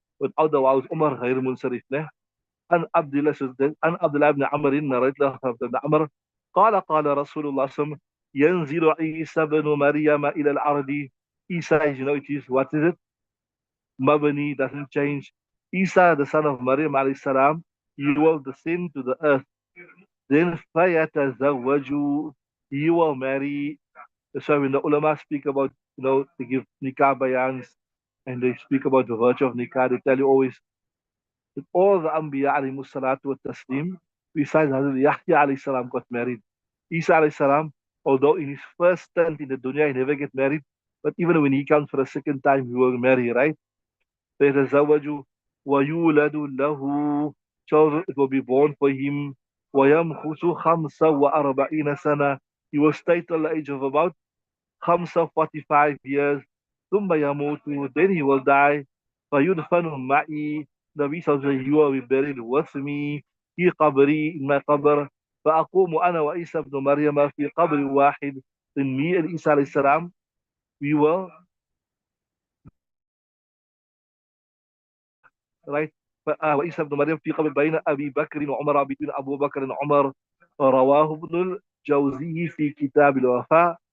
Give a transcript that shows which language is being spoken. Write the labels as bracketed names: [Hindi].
[English] Without the vowels Umar, [Arabic] غير منصرف, [English] ne? [Arabic] عن عبد الله بن عمرو نريت له بن عمر قال رسول الله صلى الله عليه وسلم ينزل عيسى بن مريم إلى الأرض. [English] Isa is, it is, what is it? Mabani doesn't change. Isa, the son of Maryam alayhi salam, he will descend to the earth. Then فَيَتَزَوَّجُ, he will marry. That's why when the ulama speak about, they give nikah bayans and they speak about the virtue of nikah, they tell you always that all the Anbiya alayhi salatu wa taslim, besides Hazrat Yahya alayhi salam got married. Isa alayhi salam, although in his first stint in the dunya he never get married, but even when he comes for a second time, he will marry, right? [Arabic] فيتزوج ويولد له, [English] children, it will be born for him. [Arabic] ويمكث 45 سنة, [English] he will stay till the age of about 45 years. [Arabic] ثم يموت, [English] then he will die. [Arabic] فيدفن معي, [English] Nabi says, you will be buried with me [Arabic] في قبري, [English] in my قبر. [Arabic] فأقوم أنا وعيسى بن مريم في قبر واحد. [English] Then me and Isa alayhi salam, we will, right? [Arabic] وعيسى بن مريم في قبر بين أبي بكر وعمر, [English] between [Arabic] أبو بكر وعمر. رواه ابن الجوزي في كتاب الوفاء.